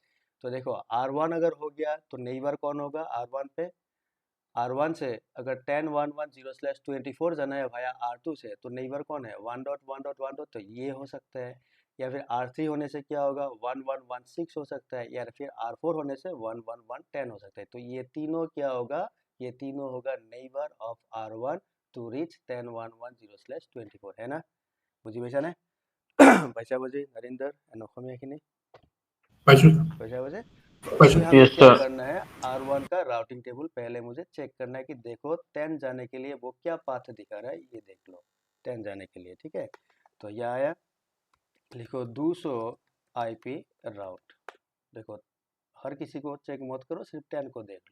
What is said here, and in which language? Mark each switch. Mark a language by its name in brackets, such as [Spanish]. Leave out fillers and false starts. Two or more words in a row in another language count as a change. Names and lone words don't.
[Hindi] तो देखो R1 अगर हो गया तो नेबर कौन होगा R1 पे, R1 से अगर 10110/24 जाना है वाया R2 से, तो नेबर कौन है 1.1.1. तो ये हो सकता है, या फिर R3 होने से क्या होगा 1116 हो सकता है, या फिर R4 होने से 11110 हो सकता है। तो ये तीनों क्या होगा, ये तीनों होगा [English] neighbour of R1 to reach [Hindi] 10110/24, है ना। [Assamese] বুজি পাইছা নে পাইছা বুজি नरिंदर एंड অসমীয়াখিনি পাইছো पाइसा बजे। तो পাইছো। [Hindi] अभी हमें यस क्या सर। करना है, R1 का [English] routing table [Hindi] पहले मुझे चेक करना है कि देखो 10 जाने के लिए वो क्या पाथ दिखा रहा है, ये देख लो 10 जाने के लिए, ठीक है। तो यह आया, लिखो 200 [English] IP route. [Hindi] देखो हर किसी को चेक मत करो, सिर्फ 10 को देख लो।